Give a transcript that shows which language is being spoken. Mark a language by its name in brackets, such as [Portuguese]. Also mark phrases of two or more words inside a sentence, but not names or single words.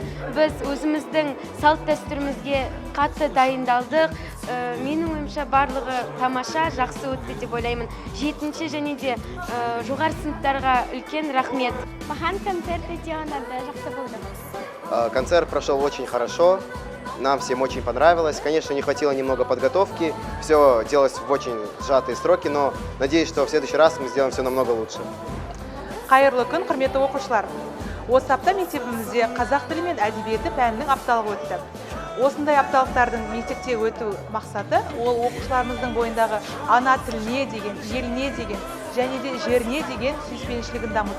[Kazakh] Біз өзіміздің салт дәстүрімізге қатты дайындалдық. Менің ойымша барлығы тамаша, жақсы өтті деп ойлаймын. 7-ші және де жоғары сыныптарға үлкен рахмет. Маған концерт өте ұнады, жақсы болды. [Russian] Концерт прошел очень хорошо. Нам всем очень понравилось. Конечно, не хватило немного подготовки. Все делалось в очень сжатые сроки, но надеюсь, что в следующий раз мы сделаем все намного лучше. [Kazakh] Қайырлы күн, құрметті оқушылар. Осы апта мектебімізде қазақ тілі мен әдебиеті пәнінің апталығы өтті. Осындай апталықтардың мектепте өту мақсаты ол оқушыларымыздың бойындағы ана тіліне деген, еліне деген және де жеріне деген сүйіспеншілігін дамыту.